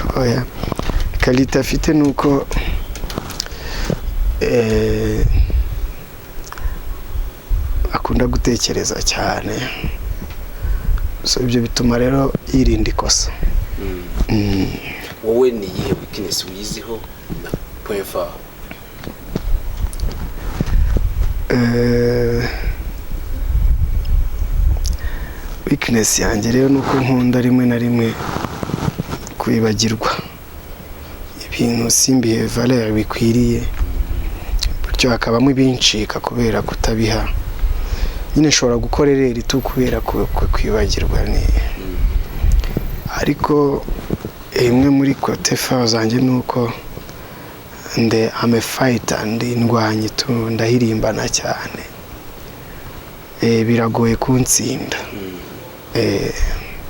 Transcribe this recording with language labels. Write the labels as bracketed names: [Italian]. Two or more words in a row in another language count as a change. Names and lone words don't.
[Kinyarwanda] Oya, kalita afite nuko akunda gutekereza cyane, so ibyo bituma rero yirinda ikosa. Wowe ni iyihe weakness wiziho na [French] point fort? [Kinyarwanda] Weakness yanjye rero nuko nkunda rimwe na rimwe kwibagirwa ibintu simbihe valeur bikwiriye, bityo hakabamo ibincika kubera kutabiha. Nyine nshobora gukora rero tu kubera kwibagirwa ni, ariko imwe muri [French] côté fort [Kinyarwanda] zanjye nuko [English] I'm a fighter, [Kinyarwanda] ndi ndwanye tu, ndahirimbana cyane, biragoye kuntsinda.